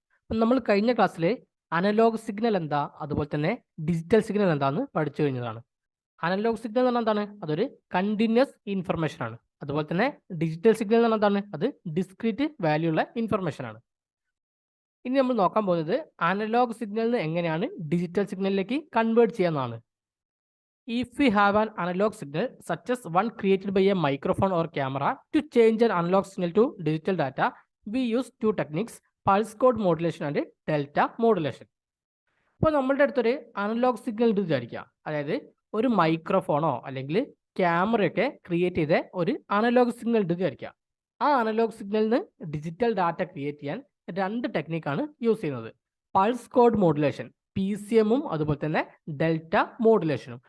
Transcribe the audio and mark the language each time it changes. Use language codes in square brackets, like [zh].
[ml] അപ്പം നമ്മൾ കഴിഞ്ഞ ക്ലാസ്സിൽ അനലോഗ് സിഗ്നൽ എന്താ, അതുപോലെ തന്നെ ഡിജിറ്റൽ സിഗ്നൽ എന്താന്ന് പഠിച്ചു കഴിഞ്ഞതാണ്. അനലോഗ് സിഗ്നൽ എന്ന് പറഞ്ഞാൽ എന്താണ്? അതൊരു കണ്ടിന്യൂസ് ഇൻഫർമേഷൻ ആണ്. അതുപോലെ തന്നെ ഡിജിറ്റൽ സിഗ്നൽ എന്ന് പറഞ്ഞാൽ എന്താണ്? അത് ഡിസ്ക്രീറ്റ് വാല്യൂ ഉള്ള ഇൻഫർമേഷൻ ആണ്. ഇനി നമ്മൾ നോക്കാൻ പോകുന്നത് അനലോഗ് സിഗ്നലിന് എങ്ങനെയാണ് digital സിഗ്നലിലേക്ക് convert ചെയ്യാന്നാണ്. [en] If we have an analog signal such as one created by a microphone or camera, to change an analog signal to digital data, we use two techniques, pulse code modulation and delta modulation. [ml] ഇപ്പോൾ നമ്മളുടെ അടുത്തൊരു analogue signal ഉണ്ട് വിചാരിക്കുക. അതായത് ഒരു മൈക്രോഫോണോ അല്ലെങ്കിൽ ക്യാമറയൊക്കെ create ചെയ്ത ഒരു അനലോഗ് സിഗ്നൽ ഉണ്ട് വിചാരിക്കുക. ആ അനലോഗ് സിഗ്നലിന് ഡിജിറ്റൽ ഡാറ്റ ക്രിയേറ്റ് ചെയ്യാൻ രണ്ട് ടെക്നിക്കാണ് യൂസ് ചെയ്യുന്നത്. പൾസ് കോഡ് മോഡുലേഷൻ, PCM അതുപോലെ തന്നെ ഡെൽറ്റ മോഡുലേഷനും.